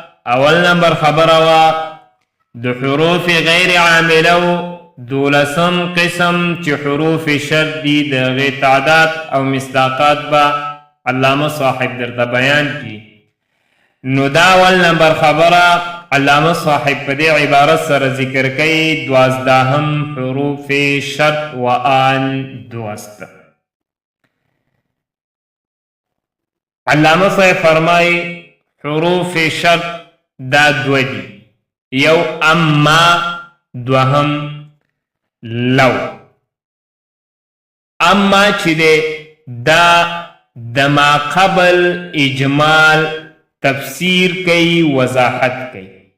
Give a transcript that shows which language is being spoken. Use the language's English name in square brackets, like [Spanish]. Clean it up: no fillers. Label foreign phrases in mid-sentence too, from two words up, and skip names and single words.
[Pashto] اول نمبر خبره وه د حروف غیر عاملو دولسم قسم چې حروف شرط دي د هغې تعداد او مصداقات به علامه صاحب درته بیان کی. نو دا اول نمبر خبره علامه صاحب په دې عبارت سره ذکر کوي [Persian] دوازدهم حروف شرط و آن دوست. [Pashto] علامه صاحب فرمای حروف شرط دا دو دي. یو اما دوهم لو. اما چې دی دا د ما قبل اجمال تفسیر کوي وضاحت کوي.